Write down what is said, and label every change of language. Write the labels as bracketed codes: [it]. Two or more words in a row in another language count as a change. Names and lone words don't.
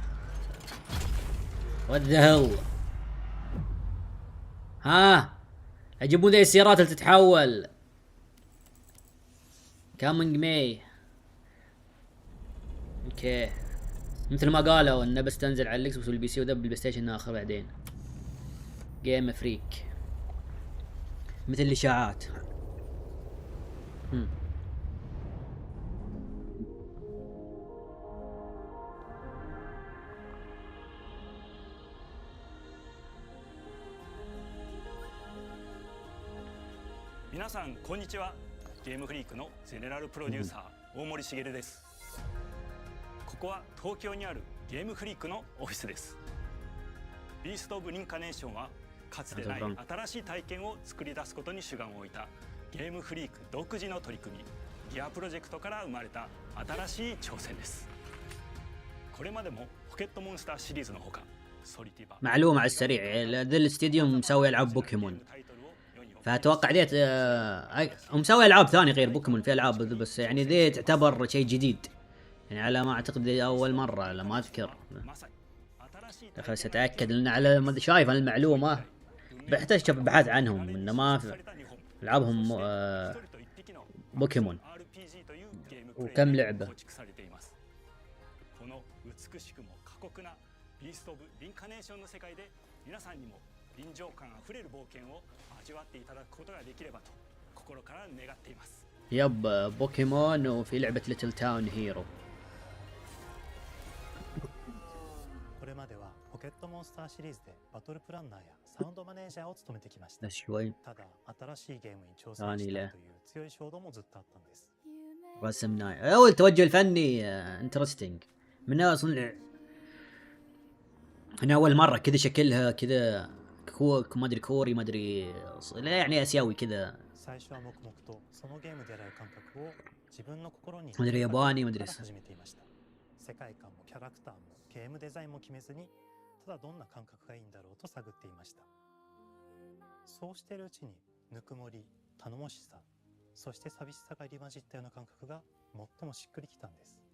[en] What the hell؟ [ar] ها يجيبون ذي السيارات اللي تتحول. [en] coming May. [ar] اوكي مثل ما قالوا انه بس تنزل على الاكس بوكس والبي سي وذا بالبلاي ستيشن اخر بعدين. جيم فريك مثل الاشاعات. [ja] 皆さんこんにちは。ゲームフリークのゼネラルプロデューサー大森茂です。ここは東京にあるゲームフリークのオフィスです。ビースト・オブ・リンカネーションはかつてない新しい体験を作り出すことに主眼を置いたゲームフリーク独自の取り組み、ギアプロジェクトから生まれた新しい挑戦です。これまでもポケットモンスターシリーズのほか [ar] معلومة على السريع، ذا الاستديو مسوي العاب بوكيمون، فاتوقع ذيت ومسوي العاب ثانيه غير بوكيمون، في العاب بس يعني ذي تعتبر شيء جديد يعني على ما اعتقد ذي اول مره على ما اذكر. خلص اتاكد لان على ما شايف المعلومه بحتاج اشوف ابحاث عنهم انه ما في العابهم بوكيمون وكم لعبه. [ja] ビースト・オブ・リンカネーションの世界で皆さんにも臨場感あふれる冒険を味わっていただくことができればと心から願っています。 [ar] يب بوكيمون وفي لعبة ليتل تاون هيرو. [ja] これまではポケットモンスターシリーズでバトルプランナーやサウンドマネージャーを務めてきました。ただ新しいゲームに挑戦したいという強い衝動もずっとあったんです。 [ar] رسم ناي اول توجه الفني انترستنج من اصلا انا اول مره كذا شكلها كذا ما ادري كوري ما ادري لا يعني اسيوي كذا ما ادري ياباني ما ادري [ja] 世界観もキャラクターもゲームデザインも決めずにただどんな感覚がいいんだろうと探っていました。そうしているうちにぬくもり、頼もしさ、そして寂しさが入り混じったような感覚が最もしっくりきたんです。